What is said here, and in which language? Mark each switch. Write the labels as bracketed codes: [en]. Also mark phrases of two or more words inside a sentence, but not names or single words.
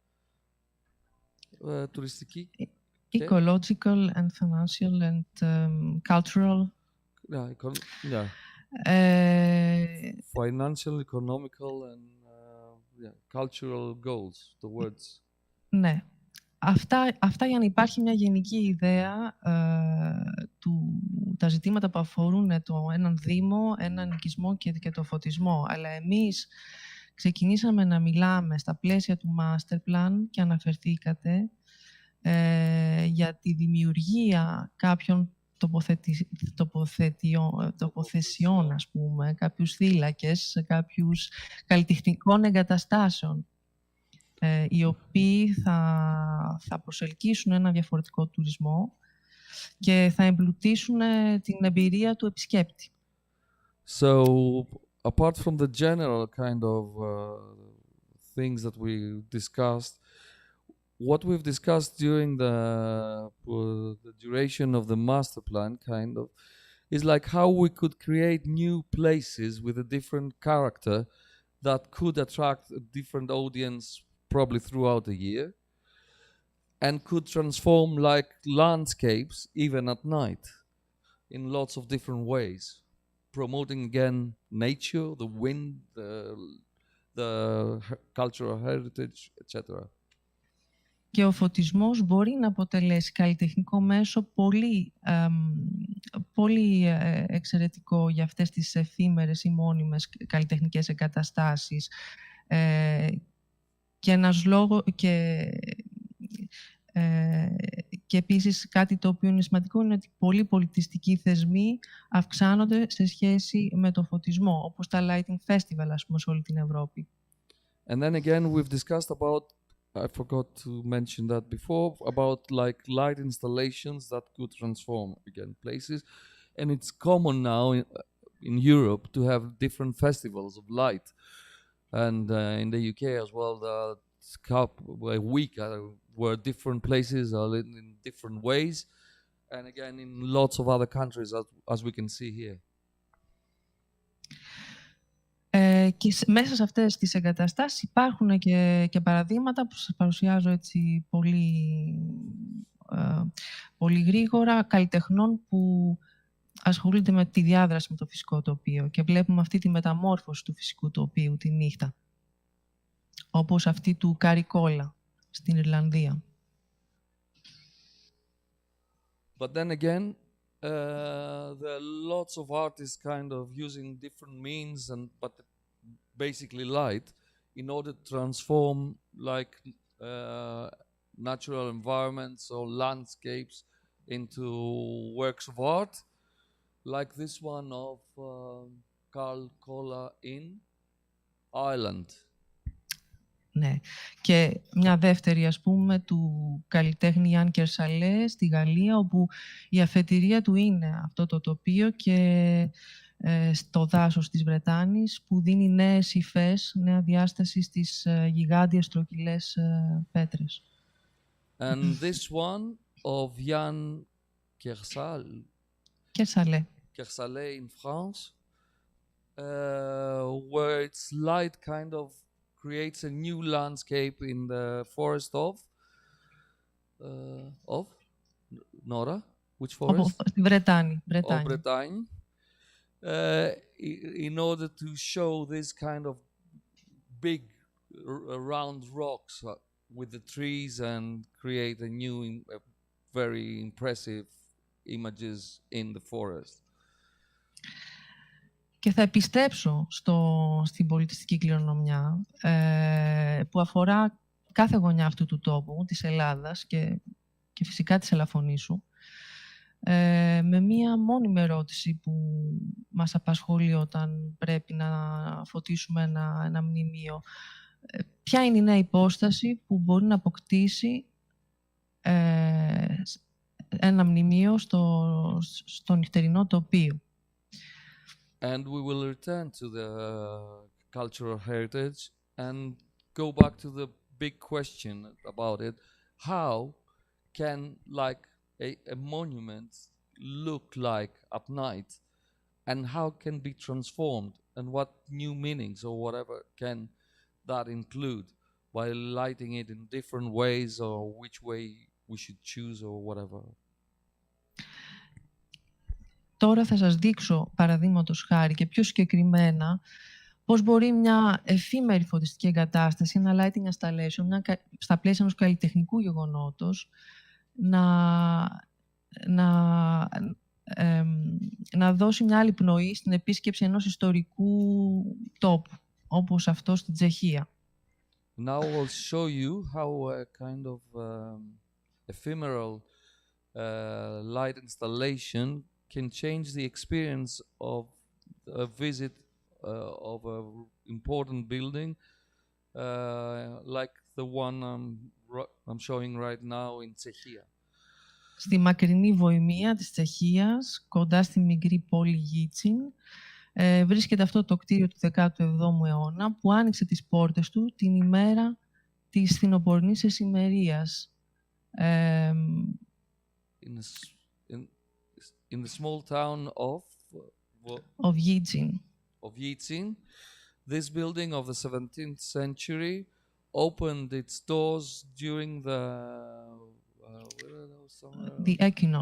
[el] Touristiki? [en] Ecological and financial and cultural. Yeah. Financial, economical and cultural goals towards. [el] Ναι. Αυτά για να υπάρχει μια γενική ιδέα τα ζητήματα που αφορούν έναν δήμο, έναν οικισμό και το φωτισμό. Αλλά εμείς ξεκινήσαμε να μιλάμε στα πλαίσια του [en] Master Plan [el] και αναφερθήκατε για τη δημιουργία κάποιων τοποθεσιών, ας πούμε, κάποιους θύλακες, κάποιους καλλιτεχνικών εγκαταστάσεων, οι οποίοι θα προσελκύσουν ένα διαφορετικό τουρισμό και θα εμπλουτίσουν την εμπειρία του επισκέπτη. [en] So, apart from the general kind of things that we discussed, what we've discussed during the duration of the master plan kind of is like how we could create new places with a different character that could attract a different audience probably throughout the year and could transform like landscapes even at night in lots of different ways, promoting again nature, the wind, the cultural heritage, etc. [el] Και ο φωτισμός μπορεί να αποτελέσει καλλιτεχνικό μέσο πολύ εξαιρετικό για αυτές τις εφήμερες ή μόνιμες καλλιτεχνικές εγκαταστάσεις. Και ένας λόγος... Και επίσης κάτι το οποίο είναι σημαντικό είναι ότι πολλοί πολιτιστικοί θεσμοί αυξάνονται σε σχέση με το φωτισμό, όπως τα [en] Lighting Festival, [el] ας πούμε, σε όλη την Ευρώπη. [en] And then again, we've discussed about, I forgot to mention that before, about like light installations that could transform again places. And it's common now in Europe to have different festivals of light. And in the UK as well, a week where different places are lit in different ways. And again, in lots of other countries, as we can see here. [el] Και μέσα σε αυτές τις εγκαταστάσεις υπάρχουν και παραδείγματα που σας παρουσιάζω έτσι πολύ γρήγορα, καλλιτεχνών που ασχολούνται με τη διάδραση με το φυσικό τοπίο και βλέπουμε αυτή τη μεταμόρφωση του φυσικού τοπίου τη νύχτα, όπως αυτή του Καρικόλα στην Ιρλανδία. [en] But then again, there are lots of artists kind of using different means but basically light in order to transform like natural environments or landscapes into works of art, like this one of Carl Cola in Ireland. [el] Ναι. Και μια δεύτερη, ας πούμε, του καλλιτέχνη Ιάν Κερσαλέ στη Γαλλία, όπου η αφετηρία του είναι αυτό το τοπίο και στο δάσος της Βρετάνης, που δίνει νέες υφές, νέα διάσταση στις γιγάντιες στρογγυλές πέτρες. [en] And this one of Yann Kersalé in France, where its light kind of creates a new landscape in the forest of Nora, which forest? Bretagne. Of Bretagne. In order to show this kind of big round rocks with the trees and create a new very impressive images in the forest. [el] Και θα επιστρέψω στην πολιτιστική κληρονομιά που αφορά κάθε γωνιά αυτού του τόπου, της Ελλάδας και φυσικά της Ελαφωνήσου, με μία μόνιμη ερώτηση που μας απασχολεί όταν πρέπει να φωτίσουμε ένα μνημείο. Ποια είναι η νέα υπόσταση που μπορεί να αποκτήσει ένα μνημείο στο νυχτερινό τοπίο. [en] And we will return to the cultural heritage and go back to the big question about it. How can like a monument look like at night, and how can be transformed, and what new meanings or whatever can that include by lighting it in different ways, or which way we should choose or whatever. [el] Τώρα θα σας δείξω, παραδείγματος χάρη και πιο συγκεκριμένα, πώς μπορεί μια εφήμερη φωτιστική εγκατάσταση, ένα [en] lighting installation, [el] στα πλαίσια ενός καλλιτεχνικού γεγονότος, να δώσει μια άλλη πνοή στην επίσκεψη ενός ιστορικού τόπου, όπως αυτό στην Τσεχία. [en] Now I'll show you how a kind of ephemeral light installation can change the experience of a visit of an important building, like the one I'm showing right now in Czechia. [el] Στη μακρινή Βοημία της Τσεχίας, κοντά στη μικρή πόλη Γίτσιν, βρίσκεται αυτό το κτίριο του 17ου αιώνα που άνοιξε τις πόρτες του την ημέρα της φθινοπορεινής εσημερίας. [en] In the small town of Yijin. Of Yijin, this building of the 17th century opened its doors during the equinox.